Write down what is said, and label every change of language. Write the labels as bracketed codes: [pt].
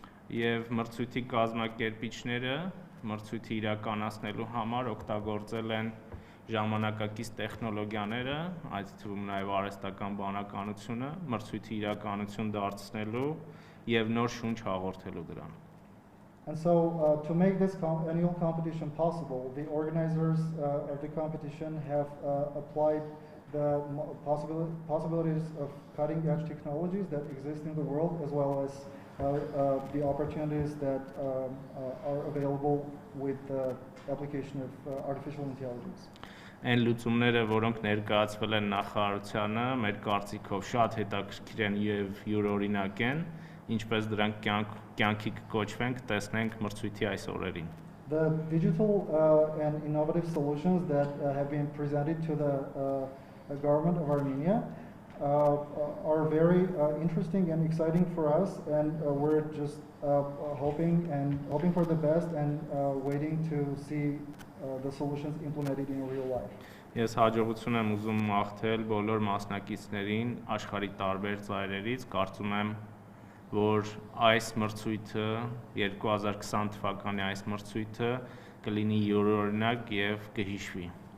[hy] Եվ մրցույթի կազմակերպիչները մրցույթի իրականացնելու համար օգտագործել են ժամանակակից տեխնոլոգիաները, այդ թվում նաև արհեստական բանականությունը, մրցույթի իրականություն դարձնելու եւ նոր շունչ հաղորդելու դրան։ [en] And so, to make this annual competition possible, the organizers of the competition have applied the possibilities of cutting-edge technologies that exist in the world, as well as the opportunities that are available with the application of artificial intelligence. [hy] Այն լուծումները, որոնք ներկայացվել են նախարարությանը, մեր կարծիքով շատ հետաքրքիր են եւ յուրօրինակ են, ինչպես դրանք կյանքի կոչվենք, տեսնենք մրցույթի այս օրերին։ [en] The digital and innovative solutions that have been presented to the government of Armenia are very interesting and exciting for us, and we're just hoping for the best and waiting to see the solutions implemented in real life. [hy] Ես հաջողություն եմ ուզում մաղթել բոլոր մասնակիցներին աշխարհի տարբեր ծայրերից, կարծում եմ, որ այս մրցույթը 2020 թվականի այս մրցույթը կլինի յուրօրինակ եւ կհիշվի։